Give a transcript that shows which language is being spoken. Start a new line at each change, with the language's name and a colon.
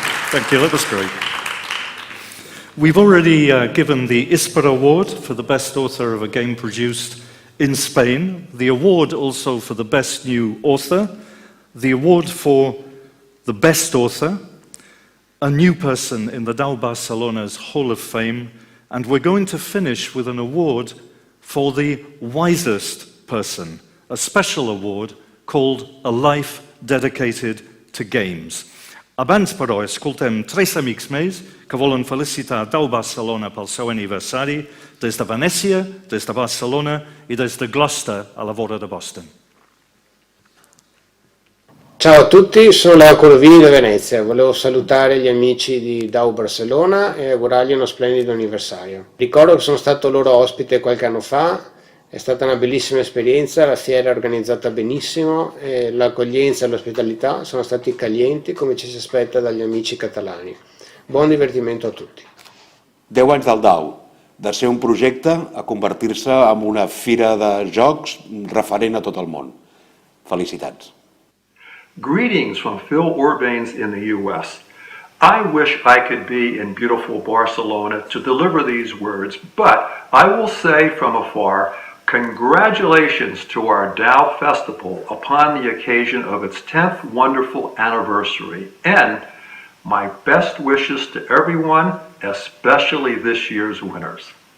English: Thank you, that was great. We've already given the ISPA Award for the best author of a game produced in Spain, the award also for the best new author, the award for the best author, a new person in the DAU Barcelona's Hall of Fame, and we're going to finish with an award for the wisest person, a special award called A Life Dedicated to Games.
Catalan: Abans, però, escoltem tres amics més que volen felicitar DAU Barcelona pel seu aniversari des de Venècia, des de Barcelona i des de Gloucester, a la vora de Boston.
Italian: Ciao a tutti, sono Leo Corvini da Venezia. Volevo salutare gli amici di DAU Barcellona e augurargli uno splendido anniversario. Ricordo che sono stato loro ospite qualche anno fa, è stata una bellissima esperienza, la fiera è organizzata benissimo e l'accoglienza e l'ospitalità sono stati calienti come ci si aspetta dagli amici catalani. Buon divertimento a tutti.
Catalan: 10 anys del DAU, de ser un projecte a convertir-se en una fira de jocs referent a tot el món. Felicitats.
English: Greetings from Phil Orbanes in the U.S. I wish I could be in beautiful Barcelona to deliver these words, but I will say from afar, congratulations to our DAU Festival upon the occasion of its 10th wonderful anniversary, and my best wishes to everyone, especially this year's winners.